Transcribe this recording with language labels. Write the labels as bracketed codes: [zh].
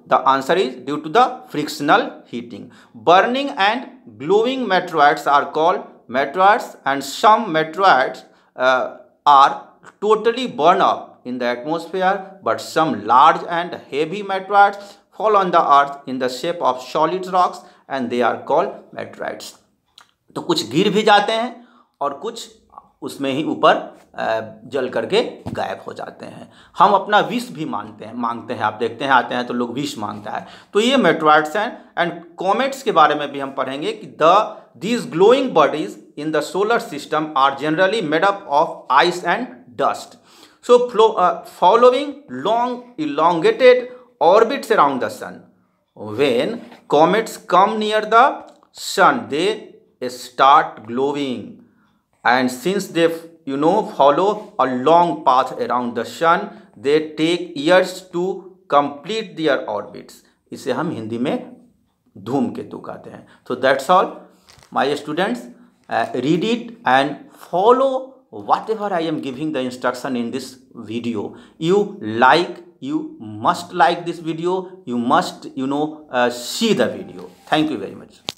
[en] The answer is due to the frictional heating. Burning and glowing meteoroids are called meteoroids, and some meteoroids are totally burned up in the atmosphere, but some large and heavy meteoroids fall on the earth in the shape of solid rocks and they are called meteorites. [hi] तो कुछ गिर भी जाते हैं और कुछ उसमें ही ऊपर जल करके गायब हो जाते हैं। हम अपना विश भी मांगते हैं। आप देखते हैं आते हैं तो लोग विश मांगता है। तो ये मेट्रॉइड्स हैं। [en] and comets [hi] के बारे में भी हम पढ़ेंगे कि [en] these glowing bodies in the solar system are generally made up of ice and dust. So following long elongated orbits around the sun. When comets come near the sun, they start glowing. And since they follow a long path around the sun, they take years to complete their orbits. [hi] इसे हम हिंदी में धूमकेतु कहते हैं। [en] So that's all my students. Read it and follow whatever I am giving the instruction in this video. You must like this video. You must see the video. Thank you very much.